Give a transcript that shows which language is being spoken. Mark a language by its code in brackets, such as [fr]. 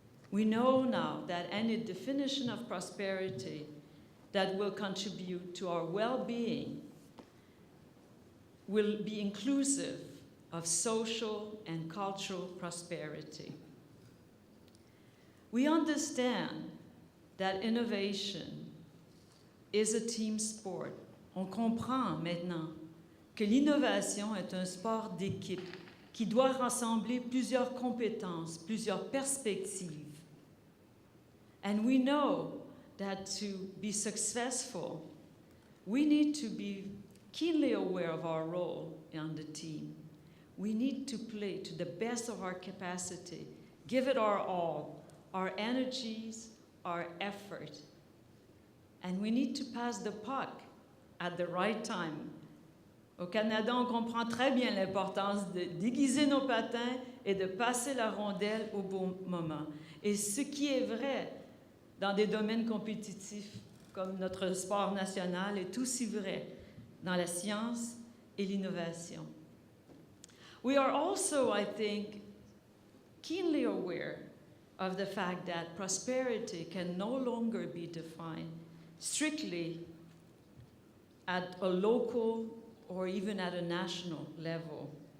[en] We know now that any definition of prosperity that will contribute to our well-being will be inclusive of social and cultural prosperity. We understand that innovation is a team sport. [fr] On comprend maintenant que l'innovation est un sport d'équipe qui doit rassembler plusieurs compétences, plusieurs perspectives. [en] And we know that to be successful, we need to be keenly aware of our role on the team. We need to play to the best of our capacity, give it our all, our energies, our effort. And we need to pass the puck at the right time. [fr] Au Canada, on comprend très bien l'importance de déguiser nos patins et de passer la rondelle au bon moment. Et ce qui est vrai dans des domaines compétitifs comme notre sport national est aussi vrai dans la science et l'innovation. [en] We are also, I think, keenly aware of the fact that prosperity can no longer be defined strictly at a local or even at a national level.